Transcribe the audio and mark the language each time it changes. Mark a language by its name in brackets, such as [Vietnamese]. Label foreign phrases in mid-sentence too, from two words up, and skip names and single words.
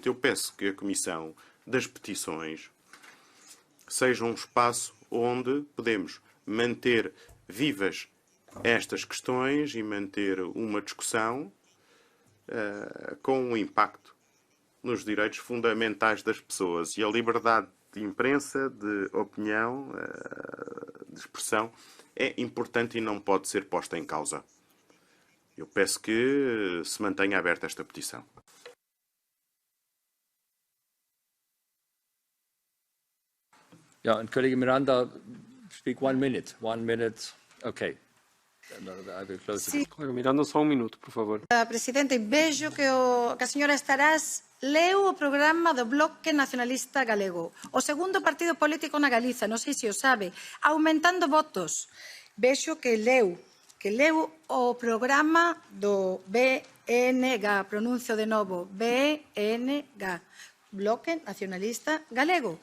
[Portuguese] Eu peço que a Comissão das Petições seja um espaço onde podemos manter vivas estas questões e manter uma discussão com um impacto nos direitos fundamentais das pessoas. E a liberdade de imprensa, de opinião, de expressão, é importante e não pode ser posta em causa. Eu peço que se mantenha aberta esta petição. [German] Ja, und Kollege Miranda, [English] speak 1 minute. 1 minute, okay. I will close it. [Portuguese] Colega Miranda, só um minuto, por favor. Presidente, vejo que a señora Estarás leu o programa do Bloque Nacionalista Galego, o segundo partido político na Galiza, [Galician] non sei se o sabe, [Portuguese] aumentando votos. [Galician] Vexo que leu o programa do BNG, pronuncio de novo, BNG, Bloque Nacionalista Galego.